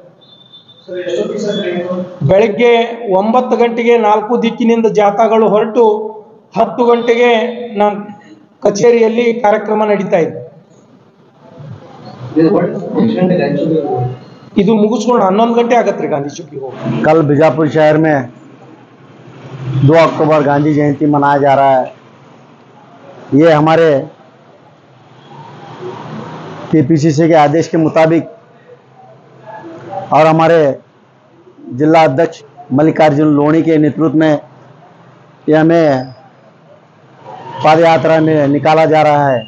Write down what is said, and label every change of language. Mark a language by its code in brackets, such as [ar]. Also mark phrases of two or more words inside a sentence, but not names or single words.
[kn] ಬೆಳಗ್ಗೆ 9 ಗಂಟೆಗೆ 4 ದಿಕ್ಕಿನಿಂದ ಜಾಥಾಗಳು ಹೊರಟು 10 ಗಂಟೆಗೆ ನಮ್ಮ ಕಚೇರಿಯಲ್ಲಿ ಕಾರ್ಯಕ್ರಮ ನಡೀತಾ ಇದೆ। ಇದು ಮುಗಿಸ್ಕೊಂಡು 11 ಗಂಟೆ ಆಗತ್ತೆ ಗಾಂಧಿ ಚೌಕಿ ಹೋಗಿ. [hi] कल बीजापुर शहर में 2 अक्टूबर गांधी जयंती मनाया जा रहा है। ये हमारे केपीसीसी के आदेश के मुताबिक और हमारे जिला अध्यक्ष मल्लिकार्जुन लोनी के नेतृत्व में ये हमें पद यात्रा में निकाला जा रहा है।